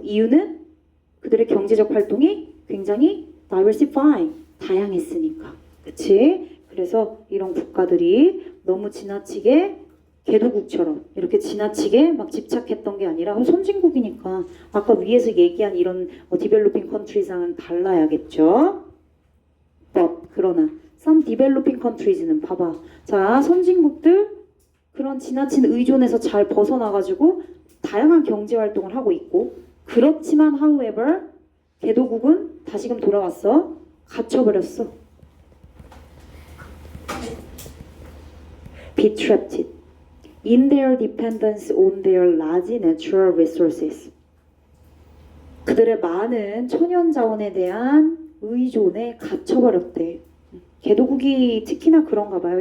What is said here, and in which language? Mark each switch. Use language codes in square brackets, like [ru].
[ko] 이유는 그들의 경제적 활동이 굉장히 diversify, 다양했으니까. 그치? 그래서 이런 국가들이 너무 지나치게 개도국처럼 이렇게 지나치게 막 집착했던 게 아니라 선진국이니까 아까 위에서 얘기한 이런 디벨로핑 컨트리랑은 달라야겠죠. But 그러나 [en] some developing countries [ko] 는 봐봐. 자, 선진국들 그런 지나친 의존에서 잘 벗어나가지고 다양한 경제 활동을 하고 있고 그렇지만 however 개도국은 다시금 돌아왔어. 갇혀버렸어. [en] Be trapped in their dependence on their large natural resources. [ko] 그들의 많은 천연 자원에 대한 의존에 갇혀버렸대. 개도국이 특히나 그런가 봐요.